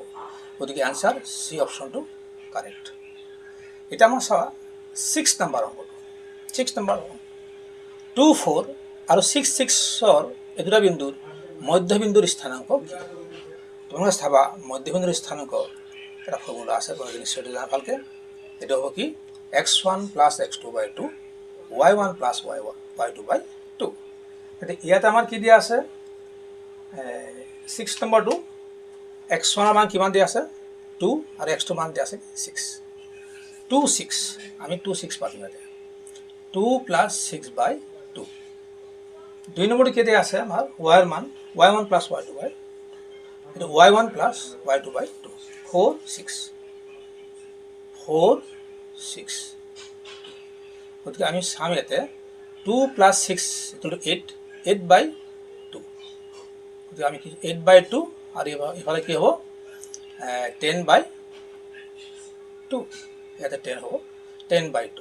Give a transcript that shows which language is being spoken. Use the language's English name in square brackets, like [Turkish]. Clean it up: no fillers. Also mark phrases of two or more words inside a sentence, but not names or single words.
[Assamese] গতিকে [English] answer C option correct. [Assamese] এতিয়া আমাৰ চাবা 6 নম্বৰ অংকটো। 6 নম্বৰ 2, 4 আৰু 6, 6ৰ এই দুটা বিন্দুৰ মধ্যবিন্দুৰ স্থানাংক কি? তোমালোকে চাবা মধ্যবিন্দুৰ স্থানাংক এটা ফৰ্মুলা আছে, তোমালোকে নিশ্চয় জানা ভালকৈ। এইটো হ'ব কি x1 + x2/2 y1 + y2/2। এতিয়া ইয়াত আমাৰ কি দিয়া আছে, 6 নম্বৰটো x1ৰ মান কিমান দিয়া আছে 2 আৰু x2 মান দিয়া আছে 6, 2, 6, আমি 2, 6 পাতিম ইয়াতে, 2 + 6/2। 2 নম্বৰটো কি দিয়া আছে আমাৰ y ৰ মান y1 + y2/2, এইটো y1 + y2/2, 4, 6, 4, 6। গতিকে আমি চাম ইয়াতে 2 + 6 = 8, 8/2। গতিকে আমি কি 8/2 আৰু ইফালে কি হ'ব 10/2, ইয়াতে 10 হ'ব, 10/2।